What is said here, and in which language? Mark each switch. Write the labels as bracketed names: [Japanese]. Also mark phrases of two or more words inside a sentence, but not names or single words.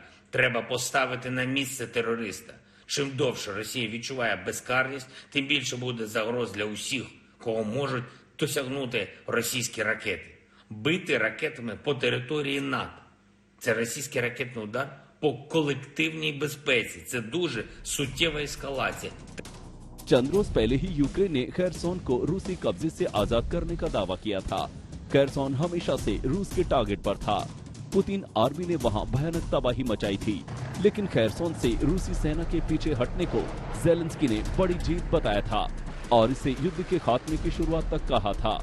[Ukrainian] Треба поставити на місце терориста. Чим довше Росія відчуває безкарність, тим більше буде загроз для усіх, кого можуть досягнути російські ракети. Бити ракетами по території НАТО. Це російський ракетний удар по колективній безпеці. Це дуже суттєва ескалація. [Hindi] चंद रोज पहले ही यूक्रेन ने खेरसोन को रूसी कब्जे से आजाद करने का दावा किया था। खेरसोन हमेशा से रूस के टारगेट पर था। पुतिन आर्मी ने वहां भयानक तबाही मचाई थी, लेकिन खेरसोन से रूसी सेना के पीछे हटने को ज़ेलेंस्की ने बड़ी जीत बताया था और इसे युद्ध के खात्मे की शुरुआत तक कहा था।